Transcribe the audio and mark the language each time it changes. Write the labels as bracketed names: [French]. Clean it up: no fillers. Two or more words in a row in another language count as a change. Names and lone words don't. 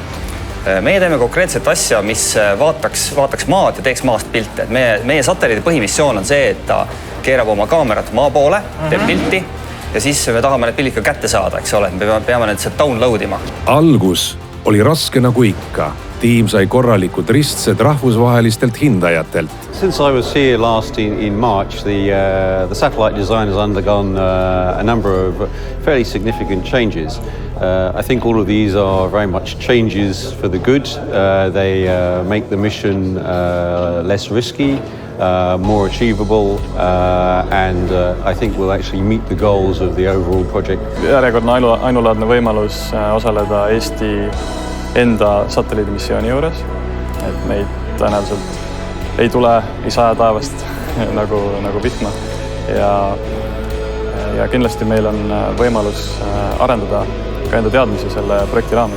[Estonian] Meie teeme konkreetset asja, mis vaataks maad ja teeks maast pilte. Meie satelliidi põhimissioon on see, et ta keerab oma kaamerat maa poole, teeb pilti ja siis me tahame need pildid ka kätte saada, eks ole. Me peame need download ima. Algus oli raske nagu ikka. Tiim sai korralikud ristsed rahvusvahelistelt hindajatelt. [English] Since I was here last in March, the satellite design has undergone a number of fairly significant changes. I think all of these are very much changes for the good. They make the mission less risky, more achievable, and I think we'll actually meet the goals of the overall project. [Estonian] Järjekordne ainulaadne võimalus osaleda Eesti enda satelliidimissiooni juures, et meid tõenäoliselt ei tule, ei saja taevast nagu vihma ja kindlasti meil on võimalus arendada ka enda teadmisi selle projekti raames.